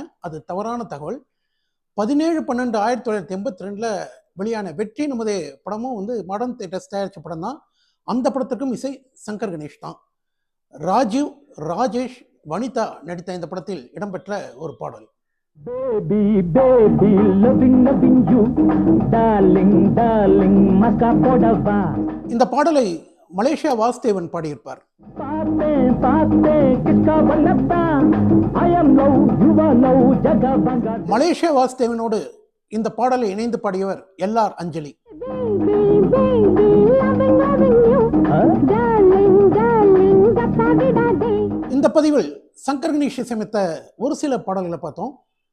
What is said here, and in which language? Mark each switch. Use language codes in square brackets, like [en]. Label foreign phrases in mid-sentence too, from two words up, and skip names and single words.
[ta] அது தவறான தகவல். 17/12/1982 வெளியான வெற்றி நமதே படமும் வந்து மாடர்ன் தியேட்டர்ஸ் தயாரித்த படம் தான். அந்த படத்துக்கும் இசை சங்கர் கணேஷ் தான். ராஜீவ், ராஜேஷ், வனிதா நடித்த இந்த படத்தில் இடம்பெற்ற ஒரு பாடல். [en] Baby, baby, loving you, darling, darling, [ta] மஸ்கா போடவா. இந்த பாடலை மலேசியா வாசுதேவன் பாடியிருப்பார். பார்த்தேன் பார்த்தேன் கிஸ்கா வல்லப்பா, [en] I am love, you are love, [ta] ஜகா பங்கா. மலேசியா வாசுதேவனோடு இந்த பாடலை இணைந்து பாடியவர் LR அஞ்சலி. இந்த பதிவில் சங்கர் கணேஷ் இசையமைத்த ஒரு சில பாடல்களை பார்த்தோம்.